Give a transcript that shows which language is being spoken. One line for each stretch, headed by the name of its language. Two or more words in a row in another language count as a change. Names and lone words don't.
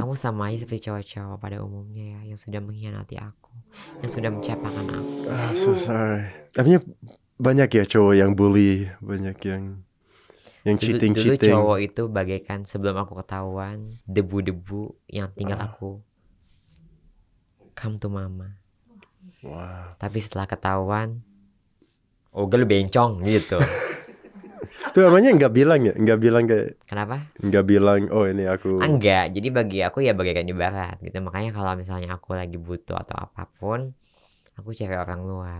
Indonesian: Kamu sama aja seperti cowok-cowok pada umumnya ya, yang sudah mengkhianati aku, yang sudah mencapakan aku.
English: so sorry.
Indonesian: Tapi banyak ya cowok yang bully, banyak yang Dulu cheating. cowok itu bagaikan sebelum aku ketahuan, debu-debu yang tinggal aku.
English: Come to mama.
Indonesian: Wah. Tapi setelah ketahuan, oh lu bencong gitu. Itu namanya nggak bilang kayak, Kenapa? nggak bilang, oh ini aku. Enggak, jadi bagi aku ya bagaikan ibarat gitu. Makanya kalau misalnya aku lagi butuh atau apapun, aku cari orang luar.